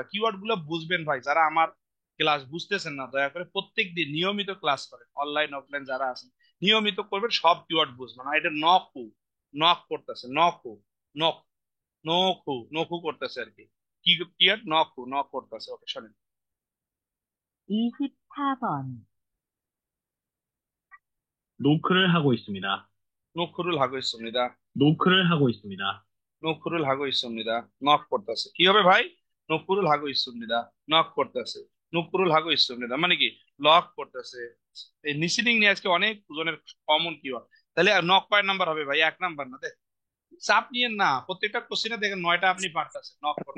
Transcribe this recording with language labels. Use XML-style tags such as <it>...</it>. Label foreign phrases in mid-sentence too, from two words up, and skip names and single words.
<bn>কিওয়ার্ড গুলো বুঝবেন ভাই, যারা আমার ক্লাস বুঝতেছেন না দয়া করে প্রত্যেক দিন নিয়মিত ক্লাস করেন, অনলাইন অফলাইন যারা আছেন নিয়মিত করবেন, সব কিওয়ার্ড বুঝবেন। আর এটা নকু, নক করতেছে, নকু, নক, নখু, নখু করতেছে আর কি। কি কিওয়ার্ড? নকু, নক করতেছে। ওকে, শোনেন।</bn> <ko>24번 노크를 하고 있습니다. 노크를 하고 있습니다, 노크를 하고 있습니다. 노크를 하고 있습니다,</ko> <bn>নক করতেছে। কি হবে ভাই?</bn> <ko>노크를 하고 있습니다,</ko> <bn>নক করতেছে।</bn> <ko>노크를 하고 있습니다</ko> <bn>মানে কি? লক করতেছে, এই লিসেনিং নিয়ে আজকে অনেক জনের কমন কিওয়ার্ড। তাহলে নক কয় নাম্বার হবে ভাই? 1 নাম্বার না? দেখ, চাপ নিয়ে না, প্রত্যেকটা কোশ্চেনে দেখেন 9টা আপনি পারতেছেন, নক করতে।</bn>